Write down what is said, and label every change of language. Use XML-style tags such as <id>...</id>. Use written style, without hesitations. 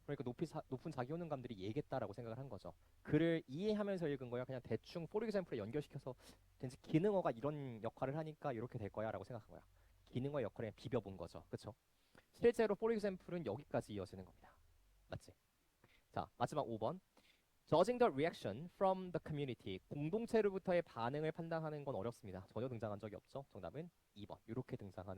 <ko>그러니까 높은 자기 효능감들이 얘겠다라고 생각을 한 거죠. 글을 이해하면서 읽은 거야. 그냥 대충 for example에 연결시켜서 왠지 기능어가 이런 역할을 하니까 이렇게 될 거야 라고 생각한 거야. 기능어 역할에 비벼본 거죠. 그쵸? 실제로 for example은 여기까지 이어지는 겁니다. 맞지? 자, 마지막 5번.</ko> <en>Judging the reaction from the community.</en> <ko>공동체로부터의 반응을 판단하는 건 어렵습니다. 전혀 등장한 적이 없죠. 정답은 2번. 이렇게 등장하는</ko>